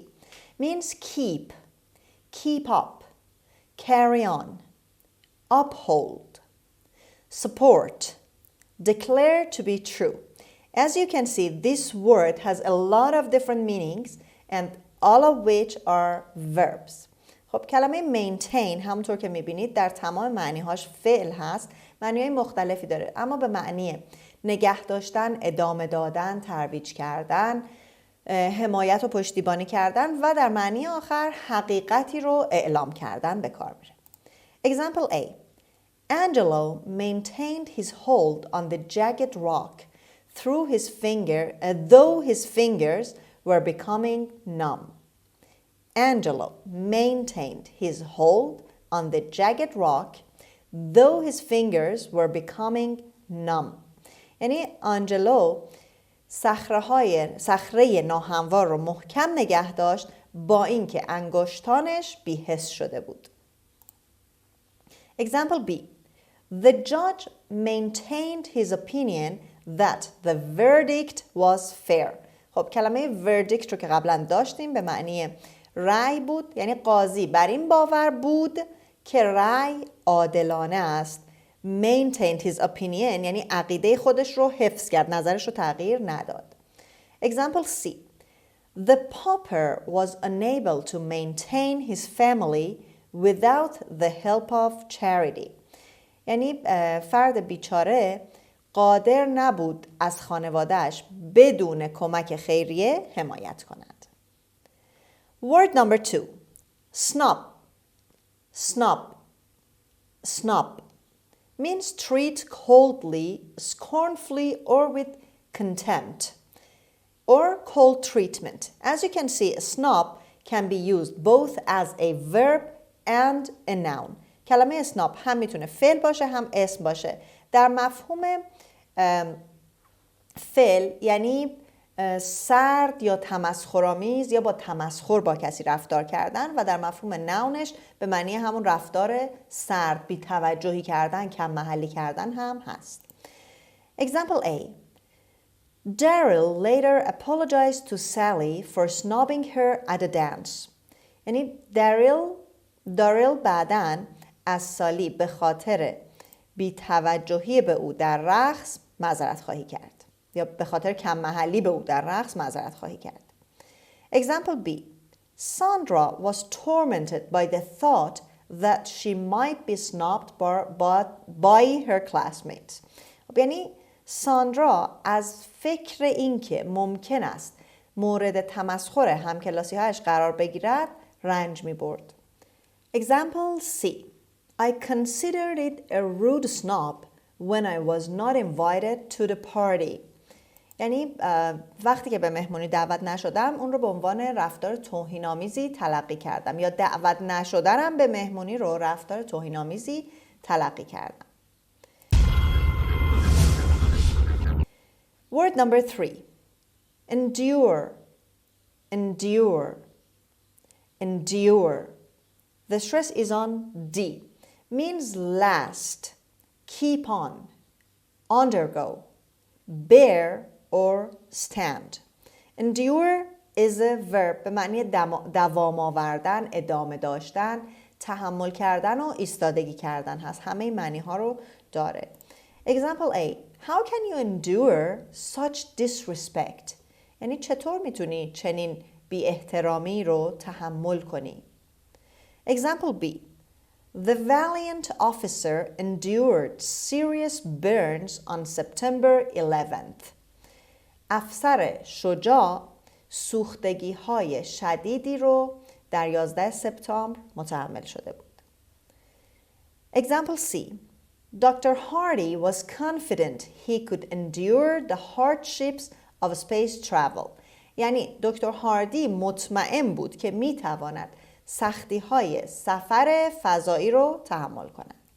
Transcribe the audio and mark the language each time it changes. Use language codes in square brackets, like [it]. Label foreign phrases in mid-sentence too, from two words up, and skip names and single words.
[en] Means keep, keep up, carry on, uphold, support, declare to be true. As you can see, this word has a lot of different meanings and all of which are verbs. [fa] خب کلمه maintain همونطور که میبینید در تمام معنیهاش فعل هست. معنیهای مختلفی داره اما به معنی نگه داشتن، ادامه دادن، ترویج کردن، حمایت و پشتیبانی کردن و در معنی آخر حقیقتی رو اعلام کردن به کار میره. [en] Example A. Angelo maintained his hold on the jagged rock though his fingers were becoming numb. Angelo maintained his hold on the jagged rock though his fingers were becoming numb. [fa] یعنی آنجلو صخره ناهموار رو محکم نگه داشت با اینکه انگشتانش بی‌حس شده بود. [en] Example B. The judge maintained his opinion that the verdict was fair. [fa] خب کلمه verdict رو که قبلا داشتیم به معنی رأی بود، یعنی قاضی بر این باور بود که رأی عادلانه است. [en] Maintained his opinion [fa] یعنی عقیده خودش رو حفظ کرد، نظرش رو تغییر نداد. [en] Example C. The pauper was unable to maintain his family without the help of charity. [fa] یعنی فرد بیچاره قادر نبود از خانوادهش بدون کمک خیریه حمایت کند. [en] Word number 2, snub, snub, snub. Means treat coldly, scornfully or with contempt or cold treatment. As you can see, a snub can be used both as a verb and a noun. [fa] کلمه snub هم میتونه فعل باشه هم اسم باشه. در مفهوم فعل یعنی سرد یا تمسخرآمیز یا با تمسخر با کسی رفتار کردن و در مفهوم ناونش به معنی همون رفتار سرد، بی‌توجهی کردن، کم محلی کردن هم هست. [en] Example A. Daryl later apologized to Sally for snubbing her at a dance. [fa] یعنی داریل بعداً از سالی به خاطر بی‌توجهی به او در رقص معذرت خواهی کرد. یا به خاطر کم محلی به او در رقص معذرت خواهی کرد. [en] Example B. Sandra was tormented by the thought that she might be snubbed by her classmates. [fa] یعنی ساندرا از فکر اینکه ممکن است مورد تمسخر همکلاسی‌هایش قرار بگیرد رنج می‌برد. [en] Example C. I considered it a rude snub when I was not invited to the party. [fa] یعنی وقتی که به مهمونی دعوت نشدم اون رو به عنوان رفتار توهین‌آمیزی تلقی کردم یا دعوت نشدنم به مهمونی رو رفتار توهین‌آمیزی تلقی کردم. [en] Word number 3. Endure, endure, endure. The stress is on D. Means last, keep on, undergo, bear or stand. Endure is a verb [fa] به معنی دوام آوردن، ادامه داشتن، تحمل کردن و ایستادگی کردن هست. همه معنی ها رو داره. [en] Example A. How can you endure such disrespect? [fa] یعنی چطور میتونی چنین بی احترامی رو تحمل کنی؟ [en] Example B. The valiant officer endured serious burns on September 11th. [fa] افسر شجاع سوختگی های شدیدی رو در 11 سپتامبر متحمل شده بود. [en] Example C. Dr. Hardy was confident he could endure the hardships of space travel. [fa] یعنی دکتر هاردی مطمئن بود که میتواند سختی های سفر فضایی رو تحمل کند.